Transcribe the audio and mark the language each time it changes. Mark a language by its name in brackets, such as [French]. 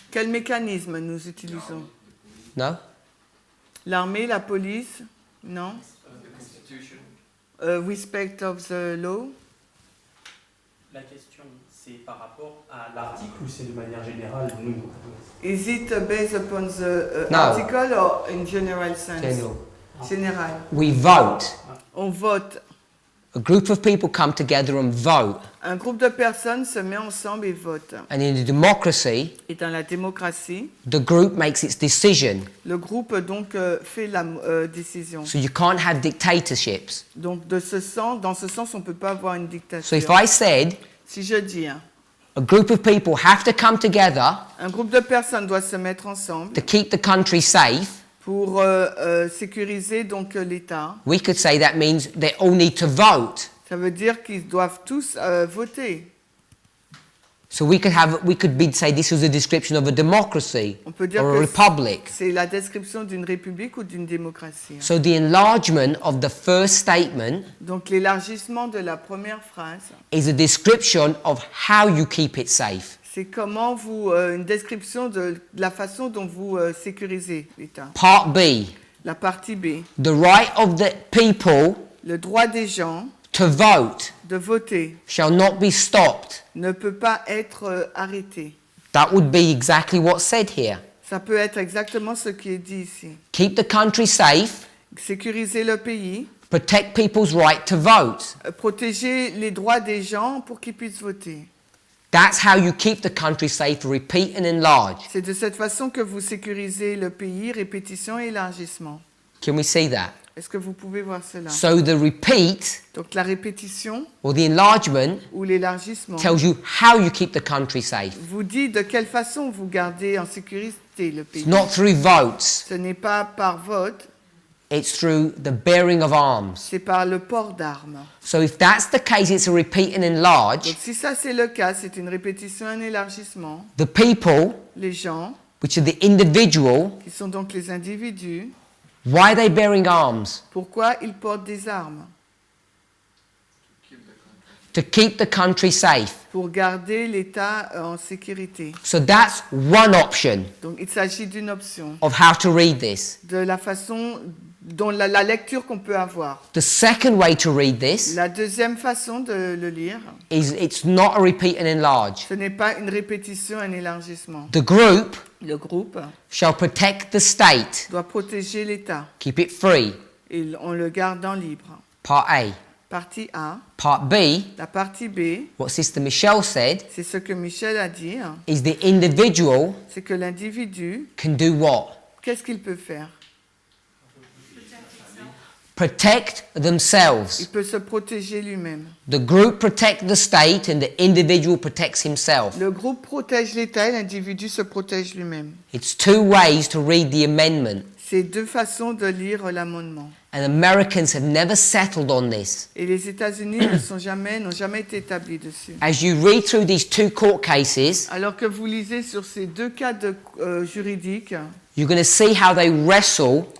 [French] Quel mécanisme nous utilisons? [English] No? [French] L'armée, la police? Non? [English] The Constitution. Respect of the law? [French] La question, c'est par rapport à l'article ou c'est de manière générale nous? [English] Is it based upon the No. article or in general sense? General. [French] Général. [English] We vote. [French] On vote. [English] A group of people come together and vote. [French] Un groupe de personnes se met ensemble et vote. [English] And in a democracy, [French] Et dans la démocratie, [English] the group makes its decision. [French] le groupe donc fait la décision. [English] So you can't have dictatorships. [French] Donc dans ce sens, on ne peut pas avoir une [English] So [French] dictature. [English] if I said [French] Si je dis, hein, [English] a group of people have to come together [French] un groupe de personnes doit se mettre ensemble [English] to keep the country safe, [French] pour sécuriser donc l'État, [English] we could say that means they all need to vote. [French] ça veut dire qu'ils doivent tous voter. [English] So we could say this was a description of a democracy [French] On peut dire [English] or a [French] que [English] republic. [French] c'est la description d'une république ou d'une démocratie. [English] So the enlargement of the first statement [French] Donc l'élargissement de la première phrase, [English] is a description of how you keep it safe. [French] c'est comment vous une description de la façon dont vous sécurisez l'État. [English] Part B, [French] La partie B, [English] the right of the people [French] le droit des gens [English] to vote [French] de voter [English] shall not be stopped. [French] ne peut pas être arrêté. [English] That would be exactly what's said here. [French] Ça peut être exactement ce qui est dit ici. [English] Keep the country safe, [French] Sécuriser le pays, [English] protect people's right to vote. [French] protéger les droits des gens pour qu'ils puissent voter. [English] That's how you keep the country safe, repeat and enlarge. [French] C'est de cette façon que vous sécurisez le pays, répétition et élargissement. [English] Can we see that? [French] Est-ce que vous pouvez voir cela? [English] So the repeat [French] Donc la répétition [English] or the enlargement [French] ou l'élargissement [English] tells you how you keep the country safe. [French] vous dit de quelle façon vous gardez en sécurité le pays. [English] It's not through votes, [French] Ce n'est pas par vote, [English] it's through the bearing of arms. [French] c'est par le port d'armes. [English] So if that's the case, it's a repeat and enlarge. [French] Donc si ça c'est le cas, c'est une répétition, un élargissement. [English] The people, [French] Les gens, [English] which are the individual, [French] qui sont donc les individus, [English] why are they bearing arms? [French] pourquoi ils portent des armes? [English] To keep the country safe. [French] Pour garder l'État en sécurité. [English] So that's one option [French] Donc il s'agit d'une option, [English] of how to read this. [French] de la façon dont la lecture qu'on peut avoir. [English] The second way to read this [French] La deuxième façon de le lire, [English] is it's not a repeat and enlarge. [French] ce n'est pas une répétition, un élargissement. [English] The group [French] Le groupe [English] shall protect the state, [French] doit protéger l'État [English] keep it free. [French] et on le garde en libre. [English] Part A. [French] Partie A. [English] Part B, [French] La partie B, [English] what Sister Michelle said, [French] c'est ce que Michel a dit, [English] is the individual [French] c'est que l'individu, [English] can do what? [French] qu'est-ce qu'il peut faire? [English] protect themselves. [French] Il peut se protéger lui-même. [English] The group protect the state and the individual protects himself. [French] Le groupe protège l'État et l'individu se protège lui-même. [English] It's two ways to read the amendment. [French] C'est deux façons de lire l'amendement. [English] And Americans have never settled on this. [French] Et les États-Unis n'ont jamais été établis dessus. [English] As you read through these two court cases, [French] Alors que vous lisez sur ces deux cas juridiques, [English] you're going to see how they wrestle